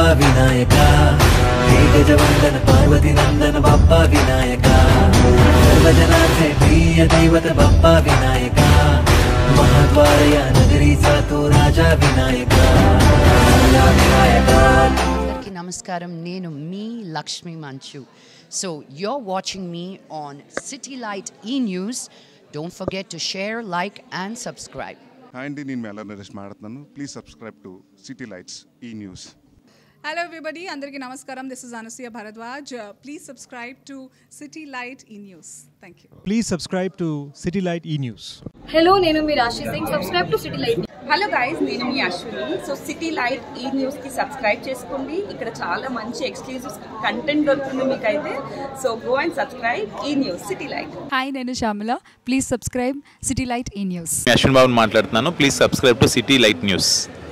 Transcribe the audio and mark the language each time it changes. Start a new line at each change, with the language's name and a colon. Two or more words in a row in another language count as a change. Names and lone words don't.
Marathi: विनायका, हे गजवंदन पार्वती नंदन बाप्पा विनायका, सर्वजनांचे प्रिय दैवत बाप्पा विनायका, महाद्वार या नगरीचा तो राजा विनायका, विनायका.
Telugu: నమస్కారం, నేను మీ లక్ష్మీ మంచు.
English: So you're watching me on City Light E-News. Don't forget to share, like and subscribe. Hi, I am Mela Naresh Maratnanu. Please subscribe to City Lights E-News. Hello everybody,
Telugu: అందరికీ నమస్కారం.
English: This is Anasuya Bharadwaj. Please subscribe to City Light E-News. Thank you. Please subscribe to City Light E-News. Hello,
Telugu: నేను మీ
English: Rashi Singh. Subscribe to City Light. hello guys,
Telugu: నేను మీ అశ్విని. సో సిటీ లైట్ ఈ న్యూస్కి సబ్స్క్రైబ్ చేసుకోండి. ఇక్కడ చాలా మంచి
English: exclusive content
Telugu: దొరుకుతుంది మీకైతే.
English: so go and subscribe E News City Light.
Telugu: హాయ్, నేను శ్యామల.
English: please subscribe
Telugu: సిటీ లైట్ ఈ న్యూస్. అశ్విన్ బాబు మాట్లాడుతున్నాను.
English: please subscribe to
Telugu: సిటీ లైట్ న్యూస్.